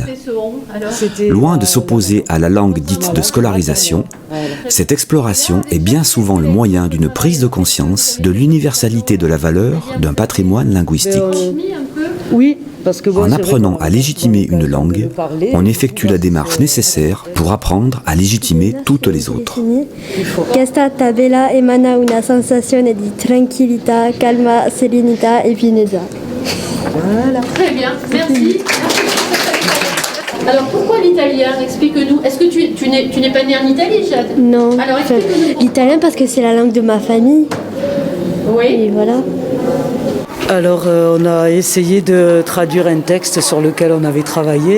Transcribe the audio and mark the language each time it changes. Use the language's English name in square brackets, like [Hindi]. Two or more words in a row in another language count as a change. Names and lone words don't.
[French] Loin de s'opposer à la langue dite de scolarisation, cette exploration est bien souvent le moyen d'une prise de conscience de l'universalité de la valeur d'un patrimoine linguistique. Oui, parce que en apprenant à légitimer une langue, on effectue la démarche nécessaire pour apprendre à légitimer toutes les autres. [Italian] Questa tabella emana una sensazione di tranquillità, calma, serenità e finezza. [French] Voilà. Très bien, merci. Alors pourquoi l'italien? Explique-nous. Est-ce que tu n'es pas né en Italie, Jade? Non. Alors explique-nous. L'italien parce que c'est la langue de ma famille. Oui. Et voilà. Alors, on a essayé de traduire un texte sur lequel on avait travaillé.